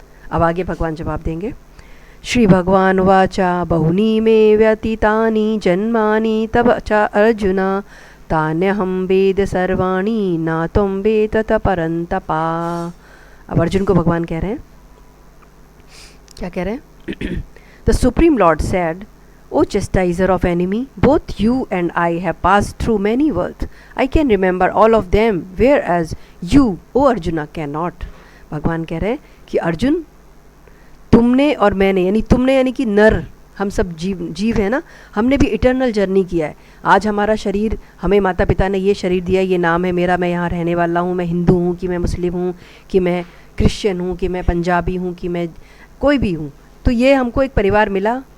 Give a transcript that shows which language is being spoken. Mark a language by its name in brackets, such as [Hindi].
[Hindi] अब आगे भगवान जवाब देंगे, [Sanskrit] श्री भगवान वाचा बहुनी में व्यतीतानि जन्मानि तब च अर्जुन तान्यहं वेद सर्वाणि न त्वं वेद तत परन्तपा। [Hindi] अब अर्जुन को भगवान कह रहे हैं, क्या कह रहे हैं? [English] The supreme Lord said, O chastiser of enemy, both you and I have passed through many worlds. I can remember all of them, whereas you, O Arjuna, cannot. [Hindi] भगवान कह रहे हैं कि अर्जुन, तुमने और मैंने, यानी तुमने यानी कि नर, हम सब जीव है ना, हमने भी इटर्नल जर्नी किया है। आज हमारा शरीर, हमें माता पिता ने ये शरीर दिया, ये नाम है मेरा, मैं यहाँ रहने वाला हूँ, मैं हिंदू हूँ कि मैं मुस्लिम हूँ कि मैं क्रिश्चियन हूँ कि मैं पंजाबी हूँ कि मैं कोई भी हूँ। तो ये हमको एक परिवार मिला,